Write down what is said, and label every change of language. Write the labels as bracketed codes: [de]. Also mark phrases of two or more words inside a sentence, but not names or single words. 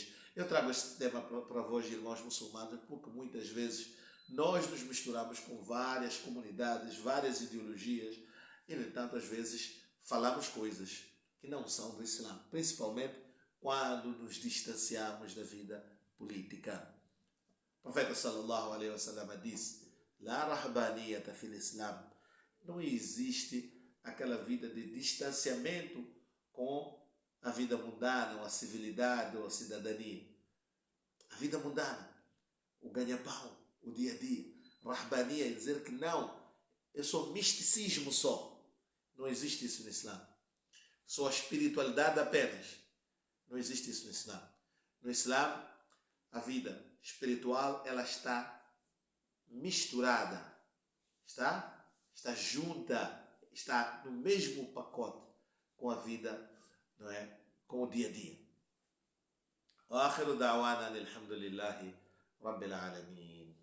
[pt] Eu trago este tema para vós, irmãos muçulmanos, porque muitas vezes nós nos misturamos com várias comunidades, várias ideologias, e, no entanto, às vezes falamos coisas que não são do Islã, principalmente quando nos distanciamos da vida política. O profeta [ar] صلى الله عليه وسلم [pt] disse: [ar] لا رهبانية في الإسلام. [pt] Não existe aquela vida de distanciamento com a vida mundana, ou a civilidade, ou a cidadania. A vida mundana, o ganha-pão, o dia a dia. Rahbania é dizer que não, é só misticismo só. Não existe isso no Islã. Só a espiritualidade apenas. Não existe isso no Islã. No Islã, a vida espiritual ela está misturada, está junta, está no mesmo pacote com a vida, não é? Com o dia a dia. [ar] وآخر دعوانا الحمد لله رب العالمين.